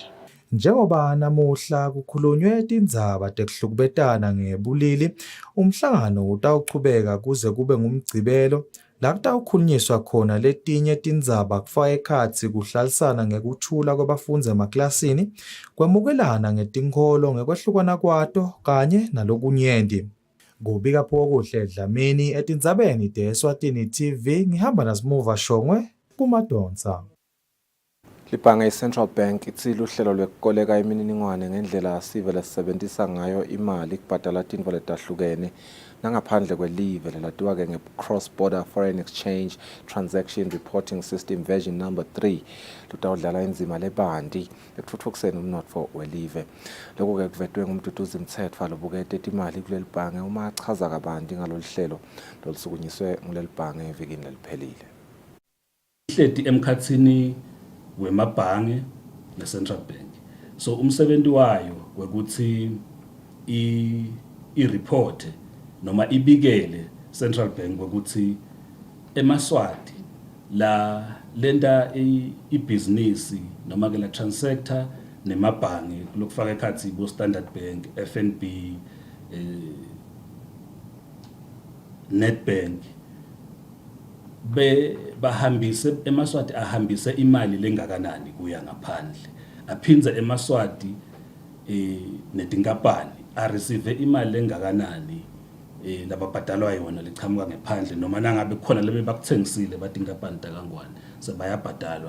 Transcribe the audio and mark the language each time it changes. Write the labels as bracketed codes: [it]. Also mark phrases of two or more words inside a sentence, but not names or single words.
[ss] Njengoba namuhla kukhulunywe tindzaba tekuhlukubetana ngebulili, umhlangano utawuchubeka kuze kube ngumgcibelo la kutawukhulunyiswa khona letinye tindzaba kufaka ekhatsi kuhlalisana ngekuthula kwabafundzi emaklasini, kwemukelana ngetinkholo ngekwehlukana kwato kanye nalokunyenti. Kubika Phokuhle Dlamini etindzabeni te-Eswatini TV ngihamba naSimuva Shongwe kumadonsa. Libhange i-Central Bank itsile uhlelo lwekukoleka imininingwane ngendlela sivele sisebentisa ngayo imali kubhadala tintfo letahlukene nangaphandle kwelive lelatiwa-ke nge-Cross-Border Foreign Exchange Transaction Reporting System version number 3 lutawudlala indzima lebanti ekutfutfukiseni umnotfo welive. Lokhu-ke kuvetwe ngumduduzi mtsetfwa lobukete timali kuleli bhange uma achaza kabanti ngalolu hlelo lolisukunyiswe nguleli bhange evikini leliphelile. Ihleti emkhatsini wemabhange ne-Central Bank. So umsebenzi wayo wekuthi i-report noma ibikele Central Bank ukuthi eMaswati la lenda i-business noma ke la transactor nemabhange lokufaka ekhathi bo Standard Bank, FNB, Nedbank bahambise eMaswati ahambise imali lengakanani kuya ngaphandle aphinze eMaswati netinkampani areceive imali lengakanani lababhadalwa yona lichamuka ngephandle noma nangabe khona lebe bakuthengisile batinkampani takangwane sebayabhadalwa.